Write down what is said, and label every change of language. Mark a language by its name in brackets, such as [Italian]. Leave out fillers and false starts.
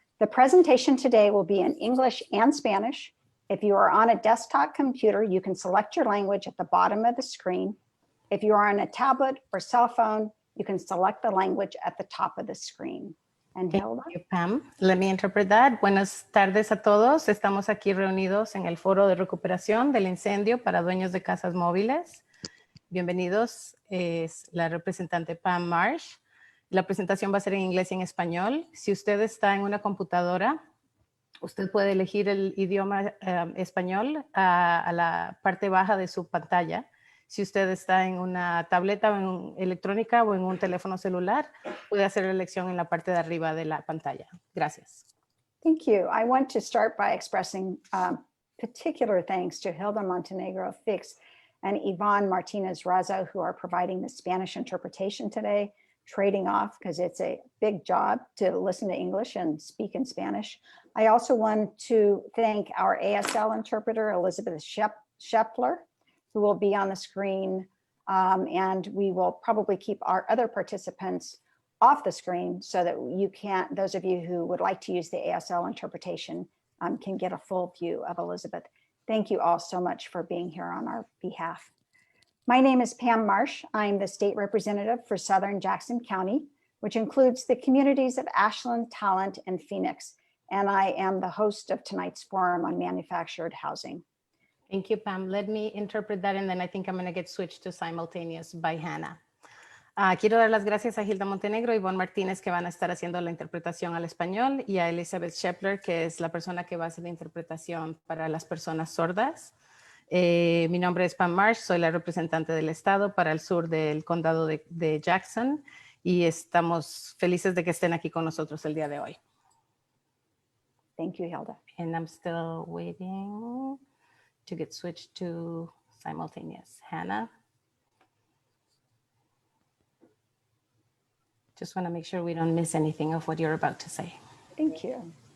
[English] The presentation today will be in English and Spanish. If you are on a desktop computer, you can select your language at the bottom of the screen. If you are on a tablet or cell phone, you can select the language at the top of the screen. And Hilda? Thank you, Pam. Let me interpret that. [Spanish] Buenas tardes a todos. Estamos aquí reunidos en el foro de recuperación del incendio para dueños de casas móviles. Bienvenidos, es la representante Pam Marsh. La presentación va a ser en inglés y en español. Si usted está en una computadora, usted puede elegir el idioma español a la parte baja de su pantalla. Si usted está en una tableta o electrónica o en un teléfono celular, puede hacer la elección en la parte de arriba de la pantalla. Gracias. [English] Thank you. I want to start by expressing particular thanks to Hilda Montenegro Fix and Yvonne Martinez Razo, who are providing the Spanish interpretation today, trading off because it's a big job to listen to English and speak in Spanish. I also want to thank our ASL interpreter, Elizabeth Schepler, who will be on the screen, and we will probably keep our other participants off the screen so that you can't, those of you who would like to use the ASL interpretation can get a full view of Elizabeth. Thank you all so much for being here on our behalf. My name is Pam Marsh. I'm the state representative for Southern Jackson County, which includes the communities of Ashland, Talent, and Phoenix. And I am the host of tonight's forum on manufactured housing. Thank you, Pam. Let me interpret that, and then I think I'm going to get switched to simultaneous by Hannah. [Spanish] Quiero dar las gracias a Hilda Montenegro y Ivonne Martínez, que van a estar haciendo la interpretación al español, y a Elizabeth Schepler, que es la persona que va a hacer la interpretación para las personas sordas. Mi nombre es Pam Marsh, soy la representante del estado para el sur del condado de Jackson, y estamos felices de que estén aquí con nosotros el día de hoy. [English] Thank you, Hilda. And I'm still waiting to get switched to simultaneous. Hannah? Just want to make sure we don't miss anything of what you're about to say. Thank you.